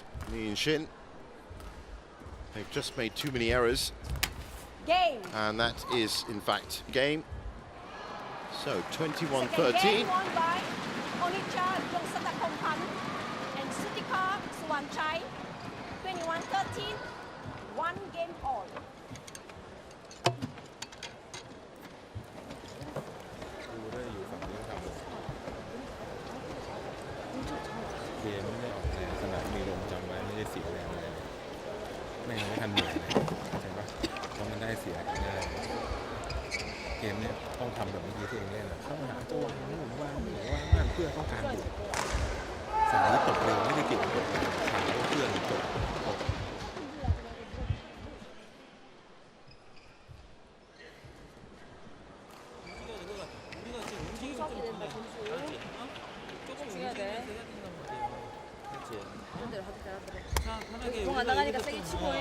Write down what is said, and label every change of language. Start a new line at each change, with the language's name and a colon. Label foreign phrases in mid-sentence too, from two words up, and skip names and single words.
English: Lee and Shin, they've just made too many errors. Game. And that is, in fact, game. So, 21-13. Second game won by Onicha Jongsathapornparn and Suwachai. 21-13. 1 game all.
Thai: ดูได้อยู่ฝั่งนี้ทำเกมไม่ได้ออกแรงขนาดมีลมจำไว้ไม่ได้เสียแรงเลยไม่งั้นไม่ทันเหนื่อยเลยใช่ปะเพราะมันได้เสียง่ายเกมเนี้ยต้องทำแบบเมื่อกี้ที่เองเล่นเข้าหาตัววางเพื่อต้องการบุกสายตกเร็วไม่ได้เกี่ยวกับขาเพื่อนตก
Korean: 공 안 나가니까 세게 치고 해.